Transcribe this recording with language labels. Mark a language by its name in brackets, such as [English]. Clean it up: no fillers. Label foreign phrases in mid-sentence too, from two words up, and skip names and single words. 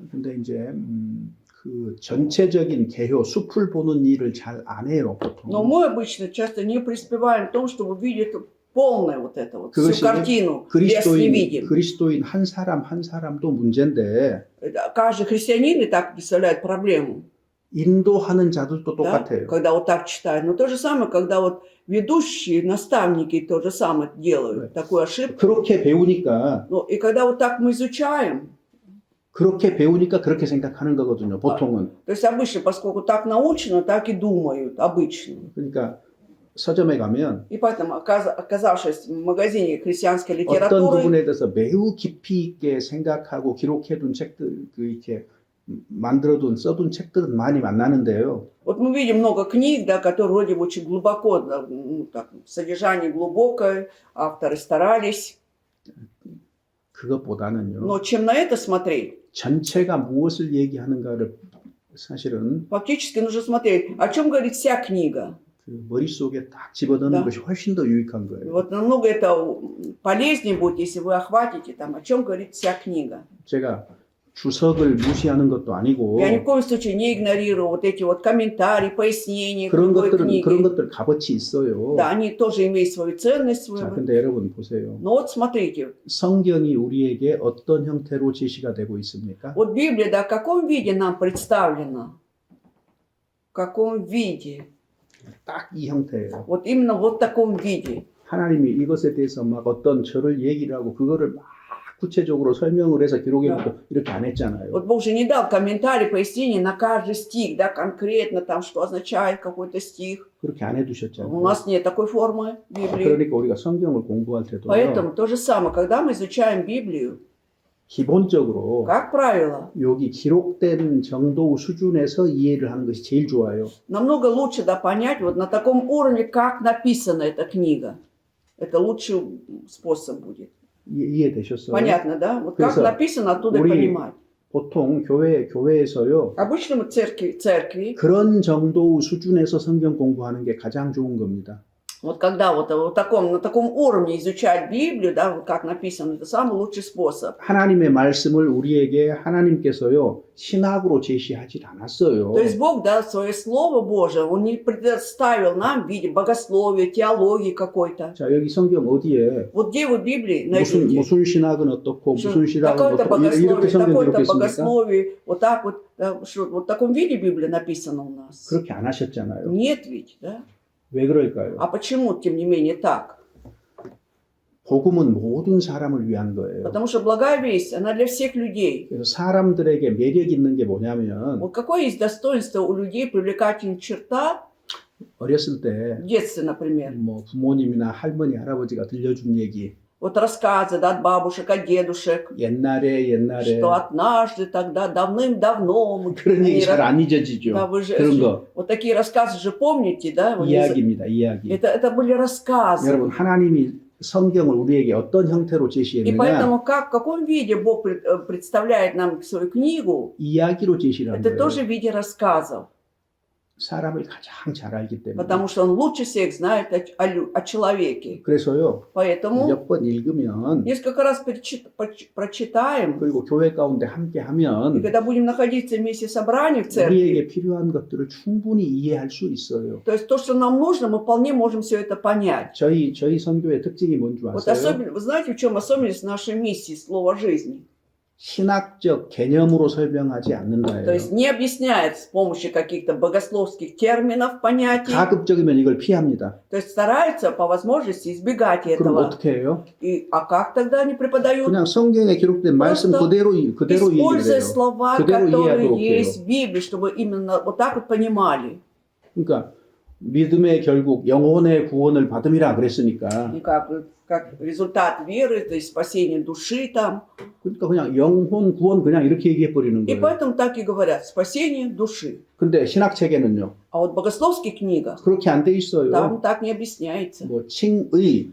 [Korean] 근데 이제 그 전체적인 개요, 숲을 보는 일을 잘 안 해요, 보통. [Russian] Но мы обычно часто не преуспеваем в том, чтобы видеть полное вот это вот, всю [Korean] 그것이 [Russian] картину, лес не видим. [Korean] 그리스도인 한 사람 한 사람도 문제인데 [Russian] Каждый христианин и так представляет проблему, [Korean] 인도하는 자들도 [Russian] да, [Korean] 똑같아요. [Russian] когда вот так читают. Но то же самое, когда вот ведущие, наставники то же самое делают, такую ошибку. [Korean] 그렇게 배우니까 [Russian] Ну, и когда вот так мы изучаем, [Korean] 그렇게 생각하는 거거든요. 보통은. [Russian] то есть обычно, поскольку так научено, так и думают, обычно. [Korean] 그러니까 서점에 가면 [Russian] И поэтому, оказавшись в магазине христианской [Korean] 어떤 [Russian] литературы, [Korean] 부분에 대해서 매우 깊이 있게 생각하고 기록해둔 책들, 그 이렇게 만들어둔 써둔 책들은 많이 만나는데요. [Russian] вот мы видим много книг, да, которые вроде бы очень глубоко, да, ну, так, содержание глубокое, авторы старались. [Korean] 그것보다는요. [Russian] Но чем на это смотреть? [Korean] 전체가 무엇을 얘기하는가를 사실은 [Russian] Фактически нужно смотреть, о чем говорит вся книга. [Korean] 그 머릿속에 딱 집어넣는 [Russian] Да. [Korean] 것이 훨씬 더 유익한 [Russian] И [Korean] 거예요. [Russian] вот намного это полезнее будет, если вы охватите там, о чем говорит вся книга. [Korean] 제가 주석을 무시하는 것도 아니고 [Russian] Я ни в коем случае не игнорирую вот эти вот комментарии, пояснения к [Korean] 그런 [Russian] любой [Korean] 것들은 [Russian] книге. [Korean] 그런 것들 값어치 있어요. [Russian] Да, они тоже имеют свою ценность. [Korean] 자, [Russian] Свою. [Korean] 근데 여러분 보세요. [Russian] Но вот смотрите, [Korean] 성경이 우리에게 어떤 형태로 제시가 되고 있습니까? [Russian] вот Библия, да, в каком виде нам представлена? В каком виде? [Korean] 딱 이 형태예요. [Russian] Вот именно вот в таком виде. [Korean] 하나님이 이것에 대해서 막 어떤 절을 얘기를 하고 그거를 막 구체적으로 설명을 해서 기록해놓고 이렇게 안 했잖아요. [Russian] Вот Бог же не дал комментарий, пояснений на каждый стих, да, конкретно там, что означает какой-то стих. [Korean] 그렇게 안 [Russian] У [Korean] 해두셨잖아요. [Russian] нас нет такой формы Библии. [Korean] 그러니까 우리가 성경을 공부할 때도 [Russian] Поэтому то же самое, когда мы изучаем Библию, [Korean] 기본적으로 [Russian] как правило, [Korean] 여기 기록된 정도 수준에서 이해를 하는 것이 제일 좋아요. [Russian] намного лучше, да, понять вот на таком уровне, как написана эта книга. Это лучший способ будет. [Korean] 이해되셨어요? [Russian] Понятно, да? Вот как [Korean] 그래서 [Russian] написано, оттуда и [Korean] 우리 [Russian] понимать. [Korean] 보통 교회에서요. [Russian] Обычно мы церкви, [Korean] 그런 정도 수준에서 성경 공부하는 게 가장 좋은 겁니다. [Russian] вот когда вот на таком уровне изучать Библию, да, вот как написано, это самый лучший способ. [Korean] 하나님의 말씀을 우리에게 하나님께서요 신학으로 제시하지 않았어요. [Russian] То есть Бог, да, свое Слово Божие, Он не предоставил нам в виде богословия, теологии какой-то. [Korean] 자 여기 성경 어디에 [Russian] Вот где вы в Библии найдете? [Korean] 무슨 신학은 어떻고 [Russian] Что [Korean] 무슨 신학은 [Russian] такое-то [Korean] 어떻고 이렇게 [Russian] богословие, [Korean] 성경 [Russian] такое-то [Korean] 기록했습니까? [Russian] богословие, вот так вот, да, что, вот в таком виде Библия написана у нас. [Korean] 그렇게 안 하셨잖아요. [Russian] Нет ведь, да? [Korean] 왜 그럴까요? [Russian] А почему, тем не менее, так? [Korean] 복음은 모든 사람을 위한 거예요. [Russian] Потому что благая весть, она для всех людей. [Korean] 그래서 사람들에게 매력 있는 게 뭐냐면 [Russian] Вот какое есть достоинство у людей, привлекательная черта [Korean] 어렸을 때 [Russian] в детстве, например. [Korean] 뭐 부모님이나 할머니 할아버지가 들려준 얘기 [Russian] Вот рассказы, да, от бабушек, от дедушек, [Korean] 옛날에 [Russian] что однажды тогда, давным-давно мы... [Korean] 그런 얘기 [Russian] они [Korean] 잘 안 [Russian] Да, [Korean] 잊어지죠. [Russian] вы же, [Korean] 그런 거 [Russian] вот такие рассказы же помните, да? Вы не за- [Korean] 이야기입니다. 이야기. [Russian] Это были рассказы. [Korean] 여러분 하나님이 성경을 우리에게 어떤 형태로 [Russian] И [Korean] 제시했느냐? [Russian] поэтому в каком виде Бог представляет нам свою книгу, [Korean] 이야기로 제시를 한 [Russian] это [Korean] 거예요. [Russian] тоже в виде рассказов. [Korean] 사람을 가장 잘 알기 때문에. [Russian] Потому что Он лучше всех знает о человеке. [Korean] 그래서요. [Russian] Поэтому [Korean] 몇 번 읽으면 [Russian] несколько раз прочитаем, [Korean] 그리고 교회 가운데 함께 [Russian] и [Korean] 하면 [Russian] когда будем находиться вместе в собрании в церкви, [Korean] 우리에게 필요한 것들을 충분히 이해할 수 있어요. [Russian] то есть то, что нам нужно, мы вполне можем все это понять. [Korean] 저희 선교의 특징이 뭔지 [Russian] Вот [Korean] 아세요? [Russian] особенно, вы знаете, в чем особенность нашей миссии слова жизни? [Korean] 신학적 개념으로 설명하지 [Russian] То [Korean] 않는다예요. [Russian] есть не объясняет с помощью каких-то богословских терминов, понятий. [Korean] 가급적이면 이걸 피합니다. [Russian] То есть стараются по возможности избегать [Korean] 그럼 [Russian] этого. [Korean] 어떻게 해요? [Russian] А как тогда они преподают? [Korean] 그냥 성경에 기록된 말씀 [Russian] просто [Korean] 그대로 얘기를 [Russian] Используя [Korean] 해요. [Russian] слова, [Korean] 그대로 [Russian] которые [Korean] 이해하도록 [Russian] есть [Korean] 해요. [Russian] в Библии, чтобы именно вот так вот понимали. [Korean] 그러니까 믿음의 결국 영혼의 구원을 받음이라 그랬으니까 [Russian] И как результат веры, то есть спасение души там. [Korean] 그러니까 그냥 영혼 구원 그냥 이렇게 얘기해 버리는 [Russian] И [Korean] 거예요. [Russian] поэтому так и говорят, спасение души. [Korean] 근데 신학 책에는요. [Russian] А вот в богословских книгах [Korean] 그렇게 안 돼 있어요. [Russian] там так не объясняется. [Korean] 뭐 칭의